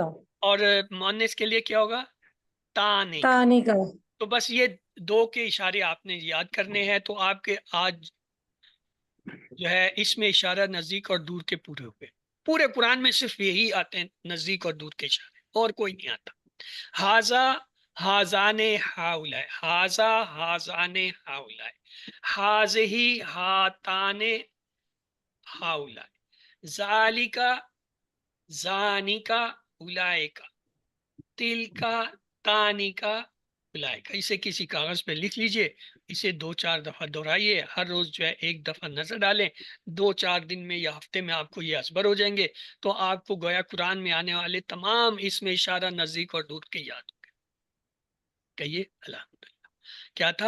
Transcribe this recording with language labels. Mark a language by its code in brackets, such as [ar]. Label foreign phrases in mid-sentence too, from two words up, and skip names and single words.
[ur] اور مؤنث کے لیے کیا ہوگا؟ تانے. تانك تو بس یہ 2 کے اشارے آپ نے یاد کرنے ہیں. تو آپ کے آج جو ہے اس میں اشارہ نزدیک اور دور کے پورے ہوئے. پورے قرآن میں صرف یہی آتے ہیں، نزدیک اور دور کے اشارے، اور کوئی نہیں آتا. [ar] ہاذا ہاذانے ہاؤلائے، ہاذا ہاذانے ہاؤلائے، ہاذہی ہاتانے ہاؤلائے، ذالکا ذانکا اولائکا، تلکا تانکا اولئک، اسے [ur] کسی کاغذ پہ لکھ لیجئے، اسے 2-4 دفعہ دہرائیے، ہر روز جو ہے ایک دفعہ نظر ڈالیں، 2-4 دن میں یا ہفتے میں آپ کو یہ ازبر ہو جائیں گے، تو آپ کو گویا قرآن میں آنے والے تمام اسم اشارہ نزدیک اور دور کے یاد ہوں گے. کہیے الحمدللہ. کیا تھا؟